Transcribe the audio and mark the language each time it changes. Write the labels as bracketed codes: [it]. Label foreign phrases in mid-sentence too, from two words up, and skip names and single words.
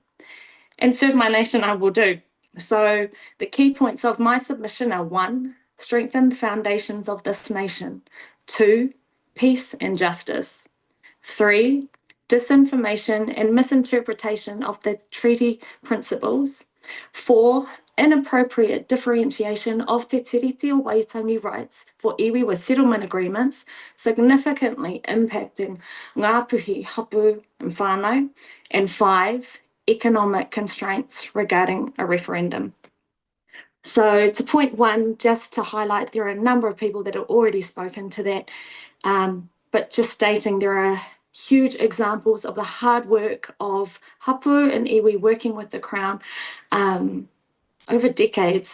[en] And serve my nation I will do. So the key points of my submission are: 1, strengthen the foundations of this nation. 2, peace and justice. 3, disinformation and misinterpretation of the treaty principles. 4, inappropriate differentiation of [mi] te tiriti o Waitangi [en] rights for iwi with settlement agreements, significantly impacting [mi] ngā puhi hapu [en] and whānau. And 5, economic constraints regarding a referendum. So to point one, just to highlight, there are a number of people that have already spoken to that, but just stating there are huge examples of the hard work of hapu and iwi working with the Crown over decades.